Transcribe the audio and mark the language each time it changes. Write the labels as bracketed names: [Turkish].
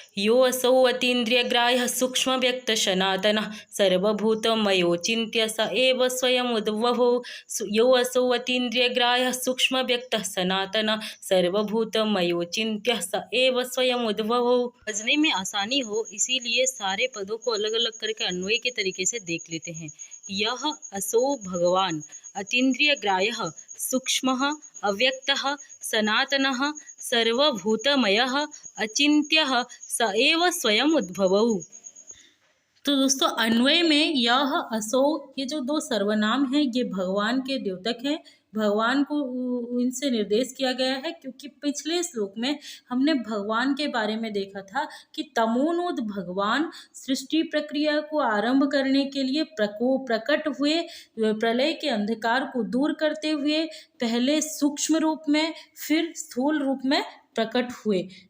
[Sanskrit] यो असौ अतीन्द्रियग्राह्य सूक्ष्म व्यक्त सनातनः सर्वभूतमयोचिन्त्य स एव स्वयं उद्भवो। यो असौ अतीन्द्रियग्राह्य सूक्ष्म व्यक्त सनातनः सर्वभूतमयोचिन्त्य स एव स्वयं उद्भवो। [Hindi] समझने में आसानी हो इसीलिए सारे पदों को अलग अलग करके अन्वय के तरीके से देख लेते हैं। [Sanskrit] यह असौ भगवान अतीन्द्रियग्राह्यः सूक्ष्मः अव्यक्तः सनातनः सर्वभूतमयः अचिन्त्यः स एव स्वयं उद्भवौ। [Hindi] तो दोस्तों, अन्वय में यह असो, ये जो 2 सर्वनाम हैं ये भगवान के द्योतक हैं। भगवान को इनसे निर्देश किया गया है क्योंकि पिछले श्लोक में हमने भगवान के बारे में देखा था कि तमोनुद भगवान सृष्टि प्रक्रिया को आरंभ करने के लिए प्रकट हुए, प्रलय के अंधकार को दूर करते हुए पहले सूक्ष्म रूप में फिर स्थूल रूप में प्रकट हुए।